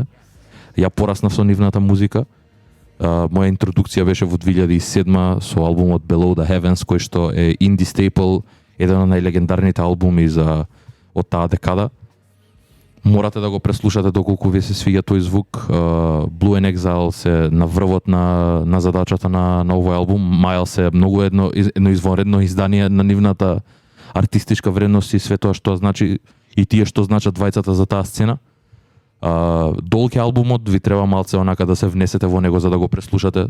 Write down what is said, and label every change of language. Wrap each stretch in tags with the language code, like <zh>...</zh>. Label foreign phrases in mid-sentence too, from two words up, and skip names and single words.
<mk>Ја пораснав со нивната музика. Моја интродукција беше во 2007 со албумот Below the Heavens, кој што е инди стейпл, еден од најлегендарните албуми од таа декада. Морате да го преслушате доколку ви се свиѓа тој звук. Blue and Exile се на врвот на задачата на овој албум. Miles е многу едно извонредно издание на нивната артистичка вредност и све тоа што значи и тие што значат двајцата за таа сцена. Долг е албумот, ви треба малце онака да се внесете во него за да го преслушате.</mk>